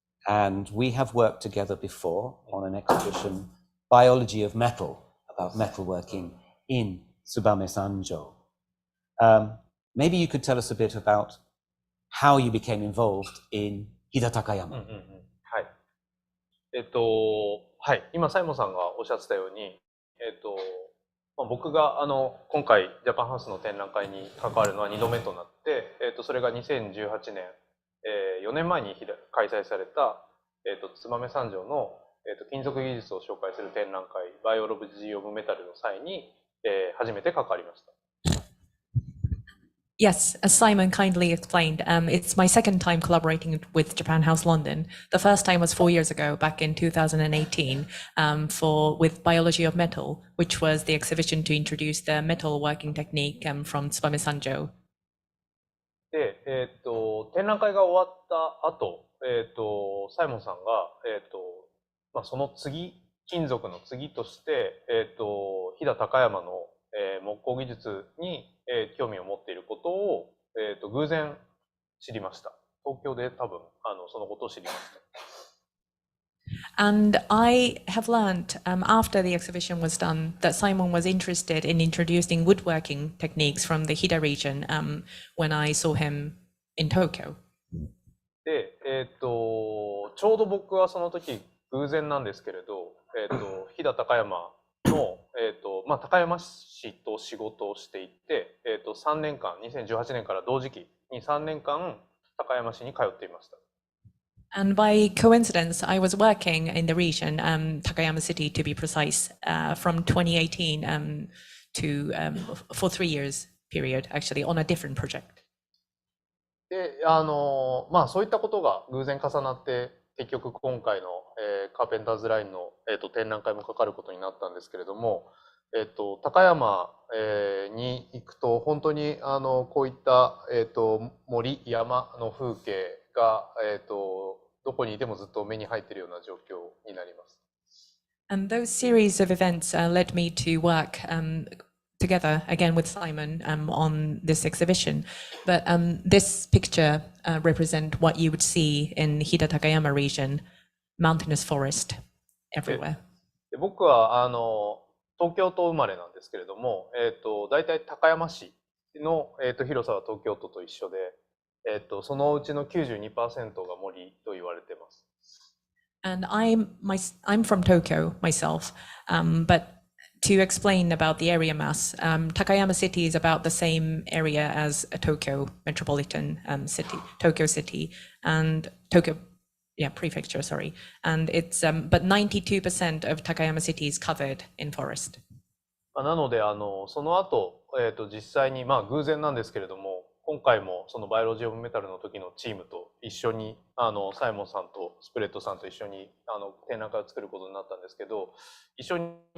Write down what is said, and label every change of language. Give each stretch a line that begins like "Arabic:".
English: And we have worked together before on an exhibition, Biology of Metal, about metalworking in Tsubame Sanjo. Maybe you could tell us a bit about how you became involved in Hida Takayama.
Japanese: はい。はい。今、サイモンさんがおっしゃってたように、僕が今回ジャパンハウスの展覧会に関わるのは2度目となって、それが2018年、4年前に開催された、燕三条の、金属技術を紹介する展覧会、バイオロジー・オブ・メタルの際に、初めて関わりました。
English: Yes, as Simon kindly explained, it's my second time collaborating with Japan House London. The first time was 4 years ago, back in 2018, with Biology of Metal, which was the exhibition to introduce the metal working technique from Tsubame Sanjo.
Japanese: で、展覧会が終わった後、サイモンさんが、その次、金属の次として、飛騨高山の、木工技術に、興味を持っていることを、偶然知りました。東京で多分そのことを知りました。
English: And I have learned after the exhibition was done that Simon was interested in introducing woodworking techniques from the Hida region when I saw him in Tokyo.
Japanese: で、ちょうど僕はその時偶然なんですけれど、飛騨高山の、高山市と仕事をしていて、3年間、2018年から同時期に3年間高山市に通っていました。
English: And by coincidence, I was working in the region, Takayama City to be precise, from 2018 for 3 years period, actually, on a different project.
Japanese: で、そういったことが偶然重なって、結局今回の、カーペンターズラインの、展覧会もかかることになったんですけれども、高山、に行くと本当にこういった、森、山の風景が、どこにいてもずっと目に入っているような状況になります。
English: And those series of events led me to work together again with Simon on this exhibition. But this picture represent what you would see in Hida Takayama region, mountainous forest everywhere.
Japanese: で僕は東京都生まれなんですけれども、大体高山市の、広さは東京都と一緒で、そのうちの 92% が森と言われています。
English: And I'm from Tokyo myself, but to explain about the area mass, Takayama City is about the same area as a Tokyo metropolitan city, Tokyo City, and Tokyo, prefecture, sorry. And it's, but 92% of Takayama City is covered in forest.
Japanese: なので、その後、実際に、偶然なんですけれども、今回もそのバイオロジー・オブ・メタルの時のチームと一緒に、サイモンさんとスプレッドさんと一緒に展覧会を作ることになったんですけど、一緒に、